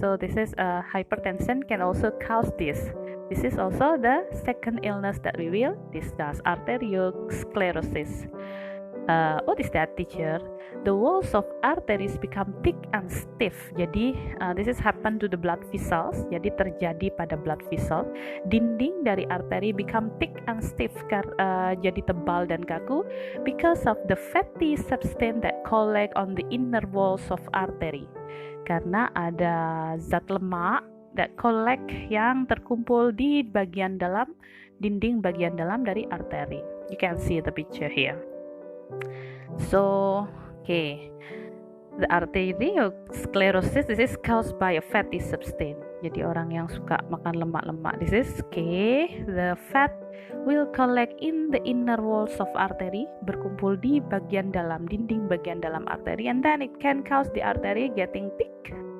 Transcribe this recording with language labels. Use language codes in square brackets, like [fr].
[en] So this is hypertension can also cause this. This is also the second illness that we will discuss, arteriosclerosis. What is that, teacher? The walls of arteries become thick and stiff. [id] Jadi [en] this is happen to the blood vessels. [id] Jadi terjadi pada blood vessel. Dinding dari arteri [en] become thick and stiff, [id] jadi tebal dan kaku, [en] because of the fatty substance that collect on the inner walls of artery. [id] Karena ada zat lemak [en] that collect [id] yang terkumpul di bagian dalam, dinding bagian dalam dari arteri. [en] You can see the picture here. So, okay, the arteriosclerosis, this is caused by a fatty substance. [id] Jadi orang yang suka makan lemak-lemak, [en] this is okay. The fat will collect in the inner walls of artery, [id] berkumpul di bagian dalam, dinding bagian dalam arteri, [en] and then it can cause the artery getting thick.